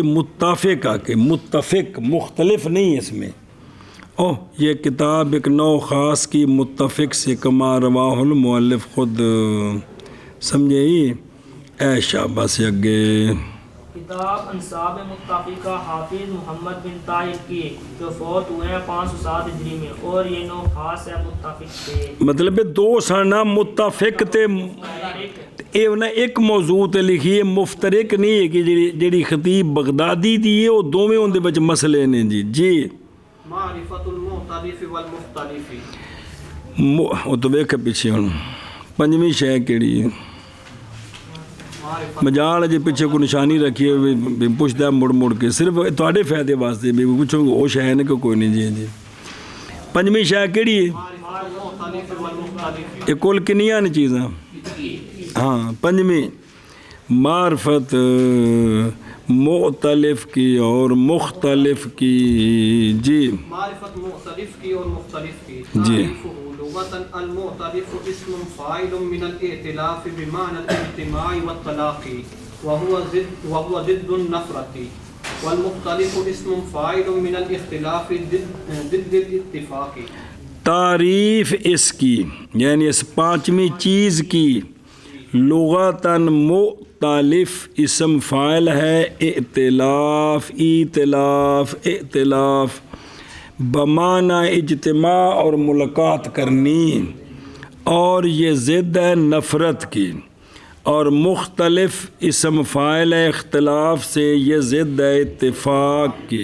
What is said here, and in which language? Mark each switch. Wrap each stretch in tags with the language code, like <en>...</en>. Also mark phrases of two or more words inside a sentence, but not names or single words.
<ur>متفقہ کے، متفق مختلف نہیں اس میں، یہ کتاب ایک نوع خاص کی متفق سے،</ur> <ar>کما رواہ المؤلف</ar> <ur>خود، سمجھے ہی اے شاباش اگے۔ کتاب انصاب متفقہ حافظ محمد بن طاہر کی جو فوت ہوئے ہیں 507 ہجری میں، اور یہ نوع خاص ہے متفق سے،</ur> <pa>مطلب دو سانا متفق تے ਇਹ ਉਹਨਾਂ ਇੱਕ ਮੌਜੂ ਤੇ ਲਿਖੀ ਹੈ, ਮੁਫਤਰਿਕ ਨਹੀਂ ਹੈ ਕਿ ਜਿਹੜੀ ਖਤੀਬ ਬਗਦਾਦੀ ਦੀ ਹੈ, ਉਹ ਦੋਵੇਂ ਉਹਦੇ ਵਿੱਚ ਮਸਲੇ ਨੇ ਜੀ। ਜੀ</pa> <ar>معرفة المختلف والمختلف</ar> <pa>ਉਹ ਤੋਂ ਵੇਖ ਪਿੱਛੇ ਹੁਣ ਪੰਜਵੀਂ ਸ਼ੈ ਕਿਹੜੀ ਹੈ? ਮਜਾਲ ਜੇ ਪਿੱਛੇ ਕੋਈ ਨਿਸ਼ਾਨੀ ਰੱਖੀ ਹੋਵੇ ਵੀ ਪੁੱਛਦਾ ਮੁੜ ਕੇ, ਸਿਰਫ ਤੁਹਾਡੇ ਫਾਇਦੇ ਵਾਸਤੇ ਵੀ ਪੁੱਛੋਗੇ ਉਹ ਸ਼ੈ ਨੇ ਕਿ ਕੋਈ ਨਹੀਂ ਜੀ। ਜੀ ਪੰਜਵੀਂ ਸ਼ੈ ਕਿਹੜੀ ہے؟</pa> <ar>المختلف والمختلف</ar> <pa>یہ کل کنیاں نے چیزاں؟</pa> <ur>ہاں پنجمی معرفت مختلف کی اور مختلف کی۔ جی معرفت مختلف کی اور مختلف کی۔ جی</ur> <ar>لغتاً المختلف اسم فاعل من الائتلاف بمعنى الاجتماع والتلاقي وهو ضد النفرة، والمختلف اسم فاعل من الاختلاف ضد الاتفاق۔</ar> <ur>تعریف اس کی یعنی اس پانچویں چیز کی لغتاً مختلف اسم فاعل ہے ائتلاف، ایتلاف، ائتلاف بمعنی اجتماع اور ملاقات کرنی، اور یہ ضد ہے نفرت کی، اور مختلف اسم فاعل ہے اختلاف سے، یہ ضد ہے اتفاق کی۔</ur>